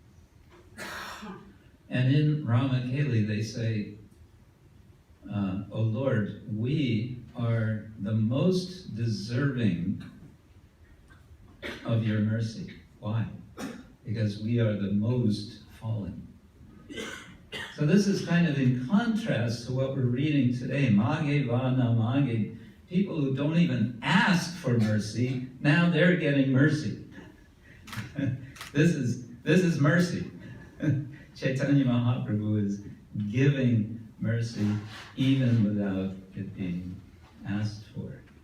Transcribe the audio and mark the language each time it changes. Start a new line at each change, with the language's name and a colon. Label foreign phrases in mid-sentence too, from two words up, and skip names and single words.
English: And in Ramakeli they say, O Lord, we are the most deserving of your mercy. Why? Because we are the most fallen. So this is kind of in contrast to what we're reading today.
Bangla: Māge vāna māge.
English: People who don't even ask for mercy, now they're getting mercy. This is mercy. Chaitanya Mahāprabhu is giving mercy even without it being asked for.